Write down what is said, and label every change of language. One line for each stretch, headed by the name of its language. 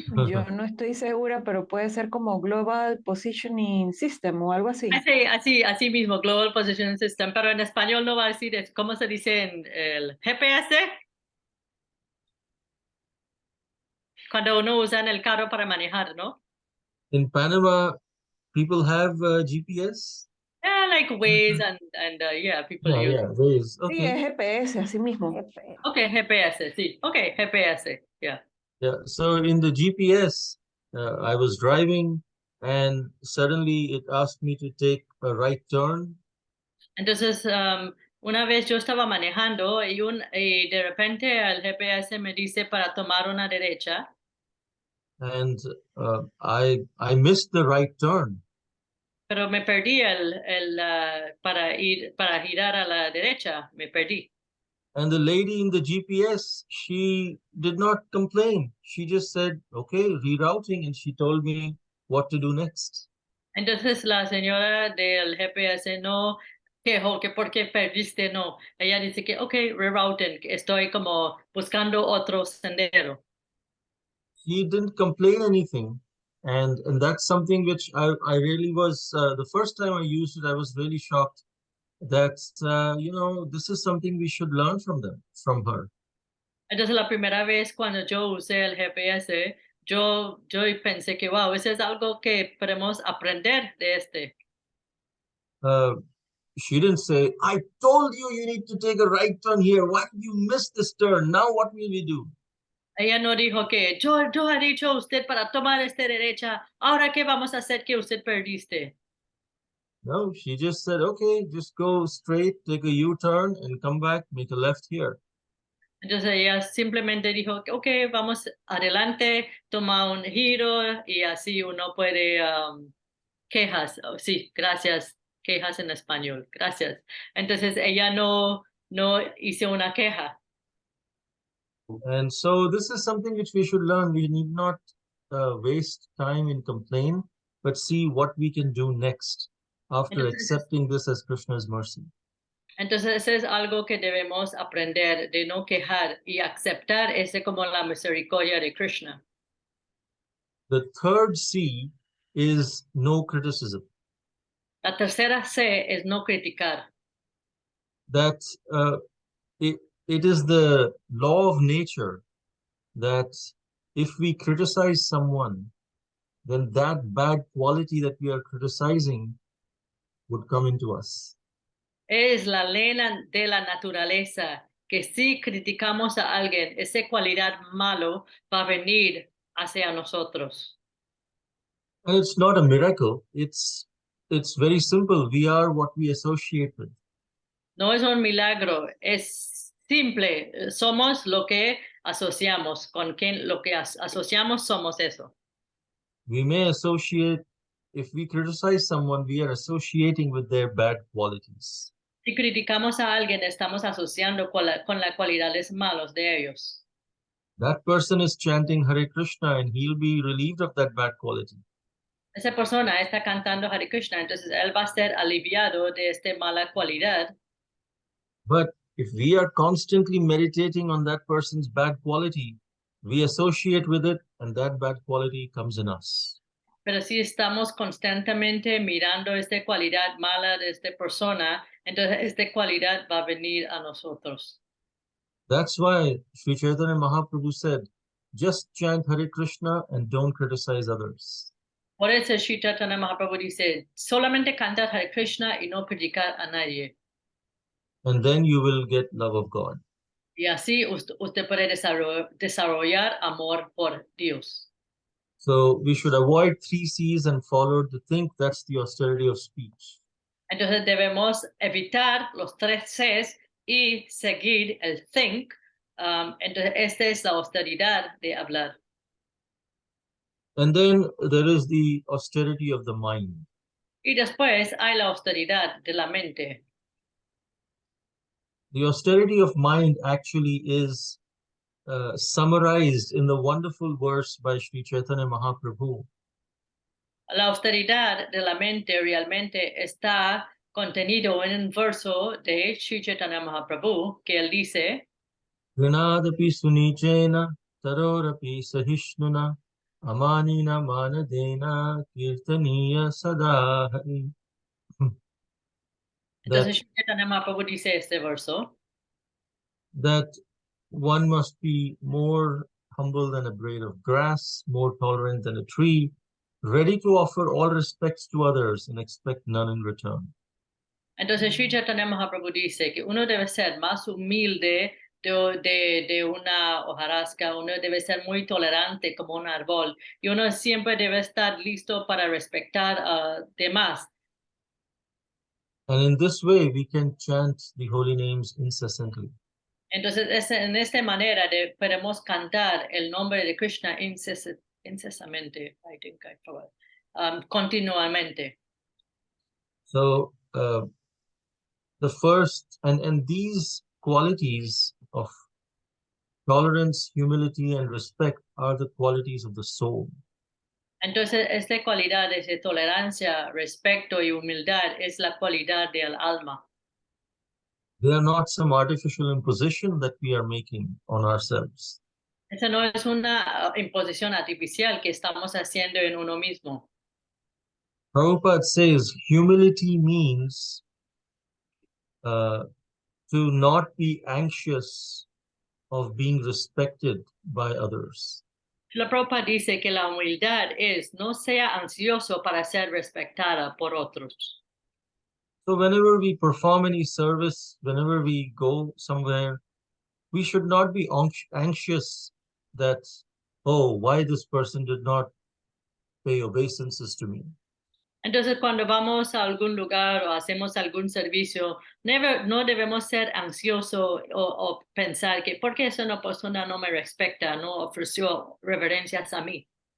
Spanish: Yo no estoy segura, pero puede ser como Global Positioning System o algo así. Así mismo, Global Positioning System, pero en español no va a decir, ¿cómo se dice en el GPS? Cuando uno usa en el carro para manejar, ¿no?
English: In Panama, people have GPS. Yeah, like Waze and yeah, people Yeah, use. yeah, Waze.
Spanish: Sí,
English: Okay.
Spanish: es GPS, así mismo.
English: Okay, GPS, sí. Okay, GPS, yeah. Yeah. So in the GPS, I was driving, and suddenly it asked me to take a right turn.
Spanish: Entonces, una vez yo estaba manejando y de repente el GPS me dice para tomar una derecha,
English: And I missed the right turn.
Spanish: pero me perdí para girar a la derecha, me perdí.
English: And the lady in the GPS, she did not complain. She just said, okay, rerouting, and she told me what to do next.
Spanish: Entonces la señora del GPS no quejó que porque perdiste, no. Ella dice que, ok, rerouting, que estoy como buscando otro sendero.
English: He didn't complain anything. And that's something which I really was, the first time I used it, I was really shocked that, this is something we should learn from her.
Spanish: Entonces la primera vez cuando yo usé el GPS, yo pensé que, wow, eso es algo que podemos aprender de este.
English: She didn't say, I told you you need to take a right turn here. Why did you miss this turn? Now what will we do?
Spanish: Ella no dijo que yo he dicho a usted para tomar esta derecha, ahora qué vamos a hacer que usted perdiste.
English: No, she just said, okay, just go straight, take a U-turn and come back, make a left here.
Spanish: Entonces ella simplemente dijo, ok, vamos adelante, toma un giro y así uno puede, quejas, sí, gracias, quejas en español, gracias. Entonces ella no hizo una queja.
English: And so this is something which we should learn. We need not waste time in complain, but see what we can do next after
Spanish: Entonces,
English: accepting this as Krishna's mercy.
Spanish: entonces es algo que debemos aprender de no quejar y aceptar ese como la misericordia de Krishna.
English: The third C is no criticism.
Spanish: La tercera C es no criticar.
English: That it is the law of nature that if we criticize someone, then that bad quality that we are criticizing would come into us.
Spanish: Es la ley de la naturaleza que si criticamos a alguien, esa cualidad malo va a venir hacia nosotros.
English: And it's not a miracle. It's very simple. We are what we associate with.
Spanish: No es un milagro, es simple. Somos lo que asociamos. Con quien lo que asociamos somos eso.
English: We may associate, if we criticize someone, we are associating with their bad qualities.
Spanish: Si criticamos a alguien, estamos asociando con las cualidades malas de ellos.
English: That person is chanting Hare Krishna and he'll be relieved of that bad quality.
Spanish: Esa persona está cantando Hare Krishna, entonces él va a ser aliviado de esta mala cualidad.
English: But if we are constantly meditating on that person's bad quality, we associate with it and that bad quality comes in us.
Spanish: Pero si estamos constantemente mirando esta cualidad mala de esta persona, entonces esta cualidad va a venir a nosotros.
English: That's why Sri Chaitanya Mahaprabhu said, just chant Hare Krishna and don't criticize others.
Spanish: Por eso Sri Chaitanya Mahaprabhu dice, solamente cantar Hare Krishna y no criticar a nadie.
English: And then you will get love of God.
Spanish: Y así usted puede desarrollar amor por Dios.
English: So we should avoid 3 C's and follow the think. That's the austerity of speech.
Spanish: Entonces debemos evitar los 3 C's y seguir el think. Entonces esta es la austeridad de hablar.
English: And then there is the austerity of the mind.
Spanish: Y después hay la austeridad de la mente.
English: The austerity of mind actually is summarized in the wonderful verse by Sri Chaitanya Mahaprabhu.
Spanish: La austeridad de la mente realmente está contenido en un verso de Sri Chaitanya Mahaprabhu que él dice,
Sanskrit: Grinadapi sunichena tarorapi sahishnuna amanina manadena kirtaniya sadahari.
Spanish: entonces Sri Chaitanya Mahaprabhu dice este verso,
English: that one must be more humble than a blade of grass, more tolerant than a tree, ready to offer all respects to others and expect none in return.
Spanish: entonces Sri Chaitanya Mahaprabhu dice que uno debe ser más humilde de una hojarasca, uno debe ser muy tolerante como un árbol y uno siempre debe estar listo para respetar a demás.
English: And in this way, we can chant the holy names incessantly.
Spanish: Entonces, en esta manera podemos cantar el nombre de Krishna incesamente,
English: I think I forgot,
Spanish: continuamente.
English: So the first, and these qualities of tolerance, humility, and respect are the qualities of the soul.
Spanish: Entonces, esta cualidad de tolerancia, respeto y humildad es la cualidad del alma.
English: They are not some artificial imposition that we are making on ourselves.
Spanish: Esa no es una imposición artificial que estamos haciendo en uno mismo.
English: Prabhupada says humility means to not be anxious of being respected by others.
Spanish: La Prabhupada dice que la humildad es no sea ansioso para ser respetada por otros.
English: So whenever we perform any service, whenever we go somewhere, we should not be anxious that, oh, why this person did not pay obeisances to me.
Spanish: Entonces, cuando vamos a algún lugar o hacemos algún servicio, no debemos ser ansiosos o pensar que porque esa persona no me respeta, no ofreció reverencias a mí.